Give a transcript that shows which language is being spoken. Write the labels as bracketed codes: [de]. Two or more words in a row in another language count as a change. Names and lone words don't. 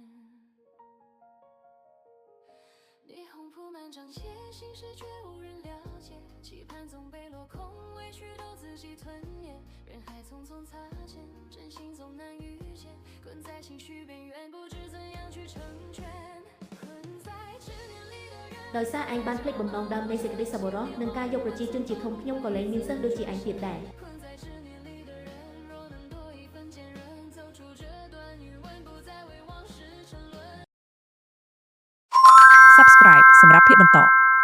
[zh] 霓虹铺满长街，心事却无人了解，期盼总被落空，委屈都自己吞咽。人海匆匆擦肩，真心总难遇见，困在情绪边缘，不知怎样去成全。困在执念里的人。 [km] ដោយសារឯងបានភ្លេចបំណងដើមនៃសេចក្តីសប្បុរសនិងការយកប្រជាជនជាធំខ្ញុំក៏លែងមានសិស្សដូចជាឯងទៀតដែរ Subscribe សម្រាប់ភាពបន្ត